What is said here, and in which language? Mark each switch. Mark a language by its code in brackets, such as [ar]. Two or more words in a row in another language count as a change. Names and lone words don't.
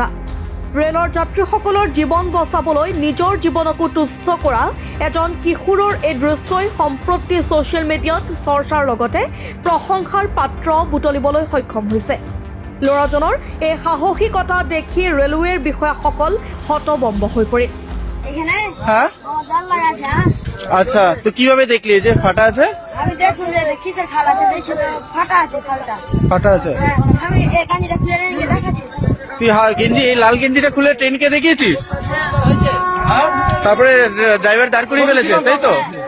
[as] ৰেলৰ যাত্ৰীসকলৰ জীৱন বচাবলৈ নিজৰ জীৱনকো তুচ্ছ কৰা এজন কিশোৰৰ এই দৃশ্যই সম্প্ৰতি ছ'চিয়েল মিডিয়াত চৰ্চাৰ লগতে প্ৰশংসাৰ পাত্ৰ বুটলিবলৈ সক্ষম হৈছে। ল'ৰাজনৰ এই সাহসিকতা দেখি ৰেলৱেৰ বিষয়াসকল হতভম্ব হৈ পৰিল। [bn] আচ্ছা, তো কিভাবে দেখলি যে ফাটা আছে? আমি দেখুন যে কিসের খাল আছে, দেখছি ফাটা আছে খালটা। ফাটা আছে? আমি এই গাঞ্জিটা খুলে নিয়ে দেখাচ্ছি। তুই গেঞ্জি, এই লাল গেঞ্জিটা খুলে ট্রেনকে দেখিয়েছিস? তারপরে ড্রাইভার দাঁড় করিয়ে ফেলেছে, তাই তো?